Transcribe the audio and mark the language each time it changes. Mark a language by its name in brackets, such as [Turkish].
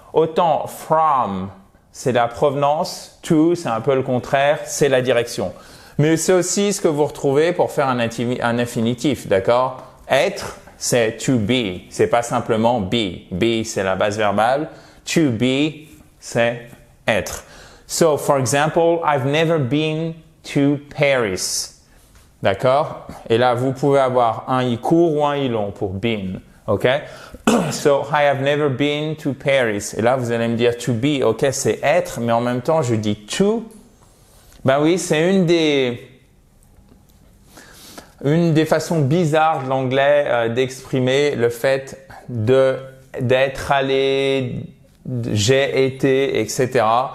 [French] Autant from, c'est la provenance, to, c'est un peu le contraire, c'est la direction. Mais c'est aussi ce que vous retrouvez pour faire un infinitif, d'accord? Être, c'est to be, c'est pas simplement be. Be, c'est la base verbale. To be, c'est être. [English] So, for example, I've never been to Paris. [French] D'accord? Et là, vous pouvez avoir un i court ou un i long pour been. OK? [English] So, I have never been to Paris. [French] Et là, vous allez me dire to be. OK, c'est être, mais en même temps, je dis to. Ben oui, c'est une des façons bizarres de l'anglais d'exprimer le fait d'être allé, j'ai été, etc.